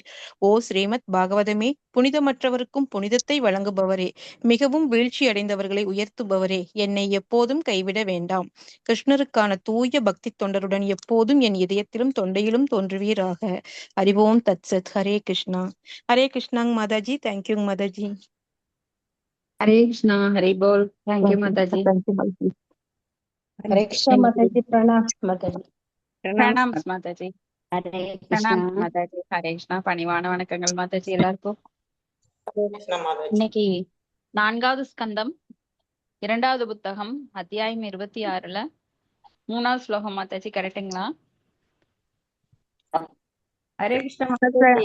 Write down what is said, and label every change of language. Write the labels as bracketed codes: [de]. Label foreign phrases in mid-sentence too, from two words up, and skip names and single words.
[ta] ஓ ஸ்ரீமத் பாகவதமே, புனிதமற்றவருக்கும் புனிதத்தை வழங்குபவரே, மிகவும் வீழ்ச்சி அடைந்தவர்களை உயர்த்துபவரே, என்னை எப்போதும் கைவிட வேண்டாம். கிருஷ்ணருக்கான தூய பக்தி தொண்டருடன் எப்போதும் என் இதயத்திலும் தொண்டையிலும் தோன்றுவீராக. [sa] हरि ॐ तत्सत्. [ta] ஹரே கிருஷ்ணா. ஹரே கிருஷ்ணாங்க மாதாஜி. தேங்க்யூங்க மாதாஜி. [hi] हरे कृष्णा हरि बोल। [en] thank you [hi] माताजी। हरे कृष्णा माताजी। प्रणाम माताजी। [ta] பிரணாம் மாதாஜி. [hi] हरे [ta] பிரணாம் [hi] कृष्णा। [ta] மாதாஜி. ஹரே கிருஷ்ணா. பணிவான வணக்கங்கள் மாதாஜி எல்லாருக்கும். இன்னைக்கு 4வது ஸ்கந்தம் 2வது புத்தகம் அத்தியாயம் 26ல 3வது ஸ்லோகம் மாதாஜி. கரெக்டுங்களா? ஹரே கிருஷ்ணா மாதாஜி.